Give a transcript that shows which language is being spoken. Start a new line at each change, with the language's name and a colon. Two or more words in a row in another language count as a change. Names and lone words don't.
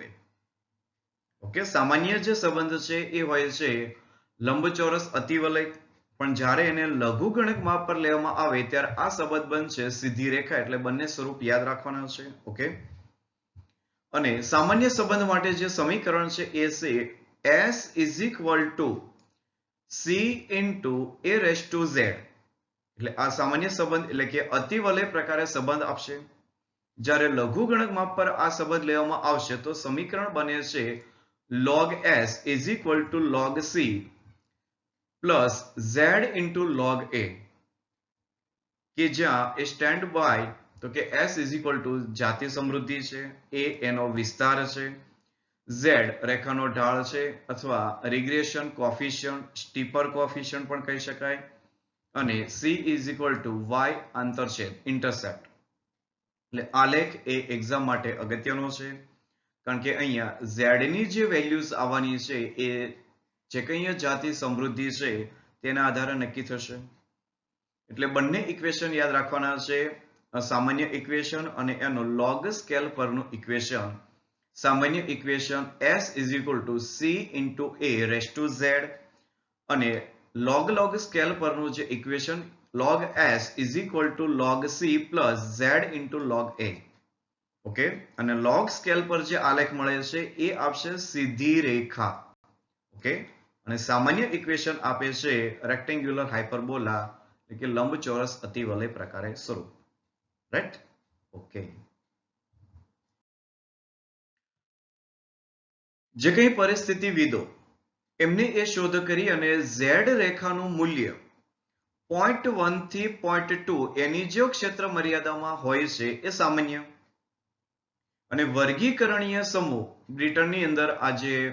Gujarati: ઓકે, સામાન્ય જે સંબંધ છે એ હોય છે લંબચોરસ અતિવલય, પણ જ્યારે એને લઘુગણક માપ પર લેવામાં આવે ત્યારે આ સંબંધ બનશે સીધી રેખા. એટલે બંને સ્વરૂપ યાદ રાખવાના છે. ઓકે, અને સામાન્ય સંબંધ માટે જે સમીકરણ છે એ છે
English: s is equal to c into a raised to z.
Gujarati: એટલે આ સામાન્ય સંબંધ એટલે કે અતિવલય પ્રકારે સંબંધ આપશે. જ્યારે લઘુગણક માપ પર આ સંબંધ લેવામાં આવશે તો સમીકરણ બને છે
English: log s is equal to log c plus z into log a,
Gujarati: કે જ્યાં એ
English: stand by
Gujarati: તો કે
English: s is equal to
Gujarati: જાતિ સમૃદ્ધિ છે, a એનો વિસ્તાર છે, z રેખાનો ઢાળ છે અથવા
English: regression coefficient, steeper coefficient
Gujarati: પણ કહી શકાય, અને
English: c is equal to
Gujarati: y આંતરછેદ ઇન્ટરસેપ્ટ. એટલે આલેખ એ એક્ઝામ માટે અગત્યનો છે, કારણ કે અહીંયા z ની જે વેલ્યુઝ આવવાની છે એ જે કંઈ જાતિ સમૃદ્ધિ છે તેના આધારે નક્કી થશે. એટલે બંને ઇક્વેશન યાદ રાખવાના છે, સામાન્ય ઇક્વેશન અને એનો
English: log scale
Gujarati: પરનું ઇક્વેશન.
English: સામાન્ય ઇક્વેશન s is equal to c into a raised to z, અને log scale
Gujarati: પરનું જે
English: ઇક્વેશન log s is equal to log c plus z into log a.
Gujarati: ઓકે, અને
English: log scale
Gujarati: પર જે આલેખ મળે છે એ આપશે સીધી રેખા. ઓકે, અને સામાન્ય ઇક્વેશન આપે છે
English: rectangular hyperbola
Gujarati: એટલે કે લંબચોરસ અતિવલય પ્રકારે સ્વરૂપ. રાઈટ? ઓકે, જે કંઈ પરિસ્થિતિવિદો એમને એ શોધ કરી અને ઝેડ રેખાનું મૂલ્ય 0.1 થી 0.2 એની જે ક્ષેત્ર મર્યાદામાં હોય છે એ સામાન્ય, અને વર્ગીકરણીય સમૂહ બ્રિટનની અંદર આજે